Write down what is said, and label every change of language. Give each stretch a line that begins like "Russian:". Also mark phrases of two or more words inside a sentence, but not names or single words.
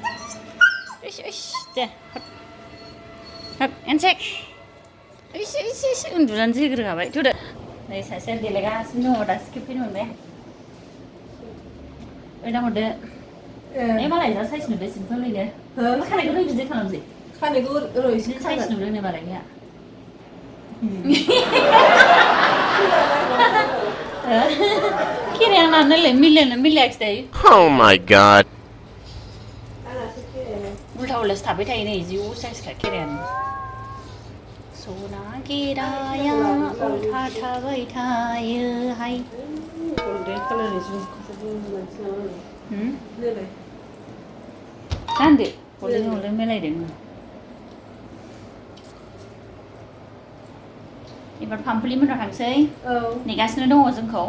Bodo: दे हाब एनसेक एसे उन्दुनानै जोग्रोखाबाय थुदो नै सासेया देलायगासिनो दङ दासो खेबफैनो मोनबाय ओइना हरदो मालाय जा साइज नुदो सिम्पोलैनो खानायखौ नों बिदि खालामसै खानायखौ एसे साइज नुदों मालायनिया खेराया नालाय मिलायाखिसै दायो
English: Oh my god
Bodo: उल्था उल्थासो थाबाय थायो नै जि साइजखा खेरायानो सना खेराया उल्था थाबाय थायोहाय गानदो हरदों मिलायदों एबार पामपुलि मोनाव थांसै नेगासिनो दङ जोंखौ